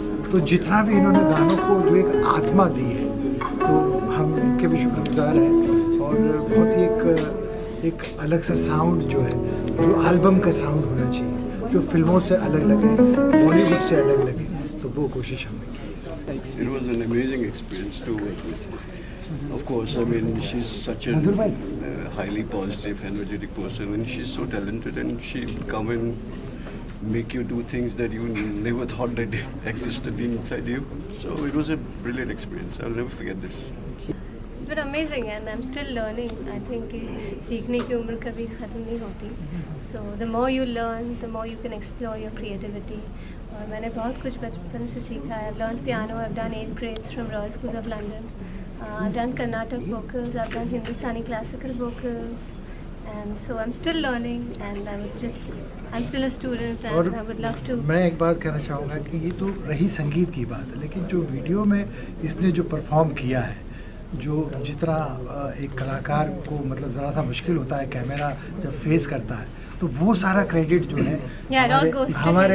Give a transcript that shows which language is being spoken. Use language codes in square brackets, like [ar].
[hi] तो जितना भी इन्होंने गानों को जो एक आत्मा दी है, तो हम इनके भी शुक्रगुजार हैं। और बहुत ही एक अलग सा साउंड जो है, जो एल्बम का साउंड होना चाहिए, जो फिल्मों से अलग लगे, बॉलीवुड से अलग लगे, तो वो कोशिश हमने की है। [en] It was an amazing experience to work with. Of course, I mean, she's such a highly positive, energetic person, and she's so talented, and she would come and make you do things that you never thought that existed inside you. So it was a brilliant experience. I'll never forget this. It's been amazing and I'm still learning. I think [hi] सीखने की उम्र कभी ख़त्म नहीं होती. [en] So the more you learn, the more you can explore your creativity. [hi] और मैंने बहुत कुछ बचपन से सीखा है. [en] I've learned piano, I've done 8 grades from Royal School of London. I've done Carnatic vocals, I've done Hindustani classical vocals, and so I'm still learning, and I'm still a student, and [hi] और [en] I would love to. [hi] मैं एक बात कहना चाहूँगा कि ये तो रही संगीत की बात है, लेकिन जो वीडियो में इसने जो परफॉर्म किया है, जो जितना एक कलाकार को मतलब ज़रा सा मुश्किल होता है कैमरा जब फेस करता है, तो वो सारा क्रेडिट जो है [en] Yeah, it all goes to [hi] हमारे